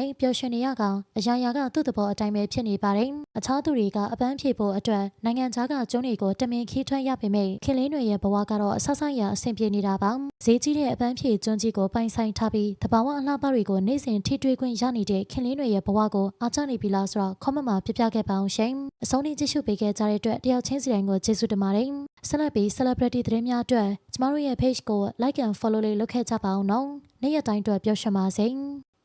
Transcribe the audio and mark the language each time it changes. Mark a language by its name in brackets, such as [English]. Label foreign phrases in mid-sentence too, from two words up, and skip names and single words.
[Burmese] ပျော်ရွှင်နေရကအရာရာကသူ့သဘောအတိုင်းပဲဖြစ်နေပါတယ်အခြားသူတွေကအပန်းဖြေဖို့အတွက်နိုင်ငံခြားကကျွန်းတွေကိုတမင်ခီးထွက်ရပေမဲ့ခင်လေးတွေရဲ့ဘဝကတော့အဆဆရအဆင်ပြေနေတာပါဈေးကြီးတဲ့အပန်းဖြေကျွန်းကြီးကိုပိုင်ဆိုင်ထားပြီးတဘာဝအလှပတွေကိုနေ့စဉ်ထိတွေ့ခွင့်ရနေတဲ့ခင်လေးတွေရဲ့ဘဝကိုအားကျနေပြီလားဆိုတော့ comment မှာပြပြခဲ့ပါအောင်ရှင်အဆုံးထိကြည့်ရှုပေးခဲ့ကြတဲ့အတွက်တယောက်ချင်းစီတိုင်းကိုကျေးဇူးတင်ပါတယ်ဆက်လက်ပြီး celebrity သတင်းများအတွက်ကျမတို့ရဲ့ page ကို [English] like and follow [Burmese] လေးလုပ်ခဲ့ကြပါအောင်နော်နေ့ရက်တိုင်းအတွက်ပျော်ရွှင်ပါစေ